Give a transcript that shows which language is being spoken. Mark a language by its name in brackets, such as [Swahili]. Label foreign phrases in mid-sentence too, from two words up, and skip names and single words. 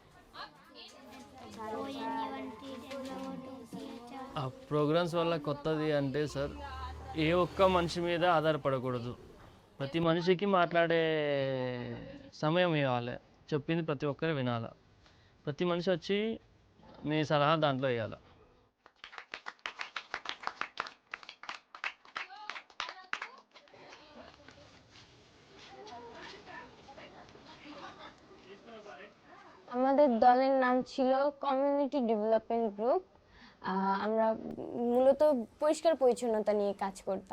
[Telugu] ఆ ప్రోగ్రామ్స్ వల్ల కొత్తది అంటే సార్, ఏ ఒక్క మనిషి మీద ఆధారపడకూడదు. ప్రతి మనిషికి మాట్లాడే సమయం ఇవ్వాలి. చెప్పింది ప్రతి ఒక్కరు వినాలి. ప్రతి మనిషి వచ్చి మీ సలహా దాంట్లో వేయాలి. [Bangla] আমাদের দলের নাম ছিল [English] community development group. [Bangla] আমরা মূলত পরিষ্কার পরিচ্ছন্নতা নিয়ে কাজ করতাম।